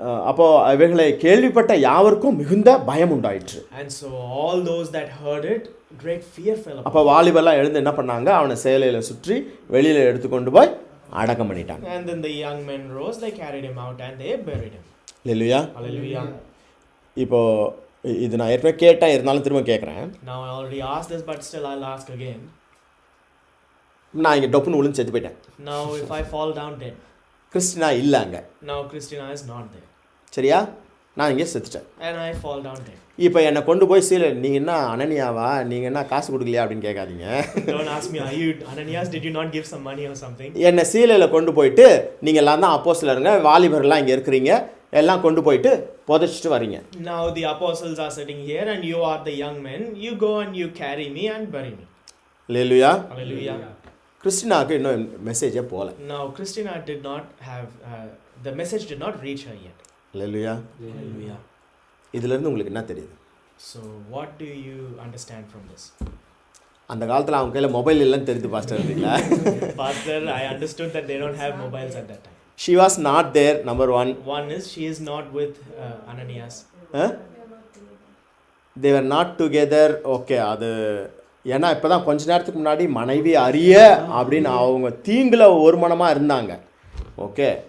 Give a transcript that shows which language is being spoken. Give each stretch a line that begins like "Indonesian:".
Tamil: அப்போ இவைகளை கேள்விப்பட்ட யாவருக்கும் மிகுந்த பயம் உண்டாயிற்று.
English: And so all those that heard it, great fear fell upon
Tamil: அப்போ வாலிபெல்லாம் எழுந்து என்ன பண்ணாங்க? அவனை சேலையில் சுற்றி வெளியில் எடுத்துக்கொண்டு போய் அடக்கம் பண்ணிட்டாங்க.
English: And then the young men rose, they carried him out and they buried him.
Tamil: Hallelujah.
English: Hallelujah.
Tamil: இப்போ இது நான் ஏற்கனவே கேட்டேன், இருந்தாலும் திரும்ப கேட்குறேன்.
English: Now I already asked this, but still I'll ask again.
Tamil: நான் இங்கே டொப்புன்னு விழுந்து செத்து போயிட்டேன்.
English: Now if I fall down dead,
Tamil: Christina இல்லை அங்கே.
English: now Christina is not there,
Tamil: சரியா? நான் இங்கே செத்துட்டேன்.
English: and I fall down dead.
Tamil: இப்போ என்னை கொண்டு போய் சீலை, நீங்கள் என்ன அனனியாவா, நீங்கள் என்ன காசு கொடுக்கலையா அப்படின்னு கேட்காதீங்க.
English: Don't ask me, are you Ananias? Did you not give some money or something?
Tamil: என்னை சீலையில் கொண்டு போயிட்டு நீங்கள் எல்லாம் தான் அப்போஸ்தலருங்க, வாலிபர்லாம் இங்கே இருக்கிறீங்க, எல்லாம் கொண்டு போயிட்டு புதைச்சிட்டு வரீங்க.
English: Now the apostles are sitting here and you are the young men. You go and you carry me and bury me.
Tamil: Hallelujah.
English: Hallelujah.
Tamil: கிறிஸ்டினாவுக்கு இன்னும் மெசேஜே போகல.
English: Now Christina did not have, the message did not reach her yet.
Tamil: Hallelujah.
English: Hallelujah.
Tamil: இதுலேருந்து உங்களுக்கு என்ன தெரியுது?
English: So what do you understand from this?
Tamil: அந்த காலத்தில் அவங்க கையில் மொபைல் இல்லைன்னு தெரியுது பாஸ்டர் இல்லைங்களா?
English: Pastor, I understood that they don't have mobiles at that time. She was not there, number 1. One is she is not with Ananias. They were not together.
Tamil: Okay, அது ஏன்னா இப்போ தான் கொஞ்ச நேரத்துக்கு முன்னாடி மனைவி அறிய அப்படின்னு அவங்க தீங்கில் ஒரு மனமாக இருந்தாங்க. ஓகே,